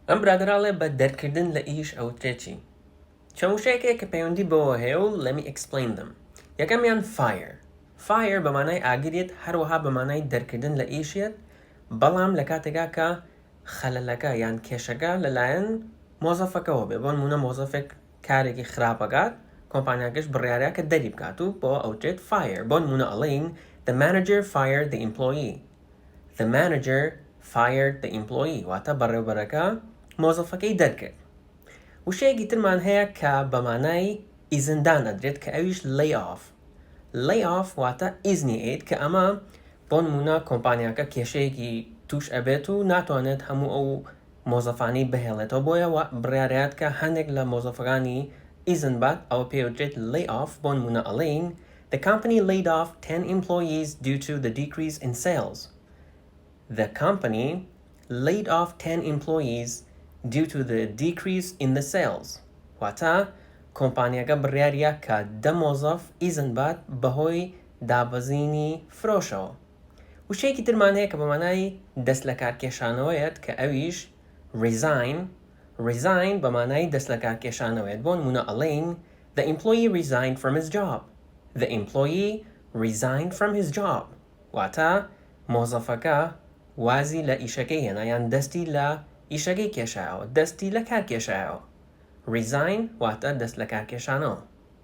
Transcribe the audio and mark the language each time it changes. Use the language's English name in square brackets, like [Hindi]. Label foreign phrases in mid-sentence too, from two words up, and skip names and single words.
[Central Kurdish] ئەم برادراڵێ بە دەرکردن لە ئیش ئەوترێکی چەموشەیەکەیە کە پەیوەندی بەوە هەیە و [English] let me explain them. [Central Kurdish] یەکەمیان fire بە مانای ئاگریت هەروەها بە مانای دەرکردن لە ئیشێت بەڵام لە کاتێکا کە خەلەلەکە یان کێشەکە لەلایەن مۆزەفەکەەوە بێ بۆ نمونە مۆزەفێک کارێکی خراپەکات کۆمپانیاکەش بڕیارەیە کە دەری بکات و بۆ ئەوترێت fire بۆ نمونە ئەڵێین [English] the manager fired the employee. The manager fired the employee [Central Kurdish] واتە بەڕێوەبەرەکە مۆزەفەکەی دەرکرد. وشەیەکی ترمان هەیە کە بە مانای ئیزندان ئەدرێت کە ئەویش [English] lay off. lay off [Central Kurdish] واتە ئیزنی ئێت کە ئەمە بۆ نمونە کۆمپانیاکە کێشەیەکی توش ئەبێت و ناتوانێت هەموو ئەو مۆزەفانی بهێڵێتەوە بۆیە بڕیارەیەت کە هەندێک لە مۆزەفەکانی ئیزن بات ئەوە پێوترێت [English] lay off [Central Kurdish] بۆ نمونە ئەڵێین [English] The company laid off 10 employees due to the decrease in sales. The company laid off 10 employees due to the decrease in the sales. [Central Kurdish] واتە کۆمپانیاکە بڕیاریە کە دە مۆزەف ئیزن بات بەهۆی دابەزینی فرۆشەوە. وشەیەکی ترمان هەیە کە بە مانای دەست لە کارکێشانەوەیەت کە ئەویش resign بە مانای دەست لە کارکێشانەوەیەت بۆ نمونە ئەڵێین [English] The employee resigned from his job. The employee resigned from his job. [Central Kurdish] واتە مۆزەفەکە وازی لە ئیشەکەی هێنا یان دەستی لە ئیشەکەی کێشایەوە دەستی لە کار کێشایەوە. resign واتە دەست لە کار کێشانەوە.